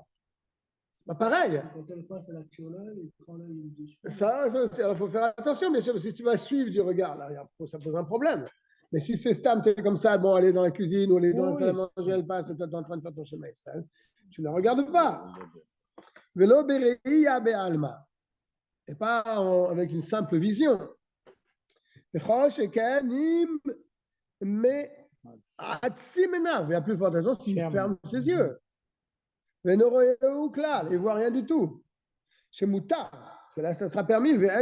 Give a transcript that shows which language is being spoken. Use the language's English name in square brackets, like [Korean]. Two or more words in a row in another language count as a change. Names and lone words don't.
[French] Bah, pareil. Quand elle passe, elle active l'œil et quand l'œil est dessus. Il faut faire attention, bien sûr. Si tu vas suivre du regard, là, ça pose un problème. Mais si c'est Stam, tu es comme ça, bon, aller dans la cuisine ou aller dans la salle à manger, elle passe, tu es en train de faire ton chemin, tu ne la regardes pas. [Hebrew] ולא ראיה בעלמא. [French] Et pas avec une simple vision. Mais il y a plus forte raison s'il ferme ses yeux. Il ne voit rien du tout. Chez Mouta, là ça sera permis.